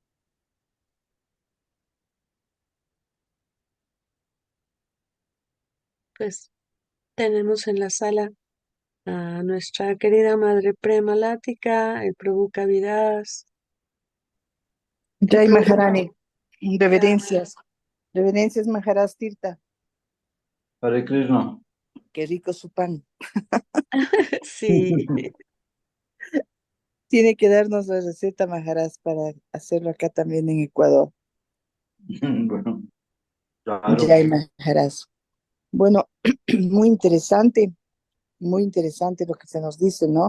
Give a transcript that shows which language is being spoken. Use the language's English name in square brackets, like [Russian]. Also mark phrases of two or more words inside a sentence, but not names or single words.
[Spanish] Pues tenemos en la sala a nuestra querida madre Prema Lática, el Prabhu Kaviraj, el Jai Prabhu. Maharani, reverencias, reverencias Maharaj Tirtha, [Sanskrit] Hare Krishna. [Spanish] qué rico su pan. Sí, Tiene que darnos la receta Maharaj para hacerlo acá también en Ecuador. Bueno, claro. Jai Maharaj. Bueno, muy interesante lo que se nos dice, ¿no?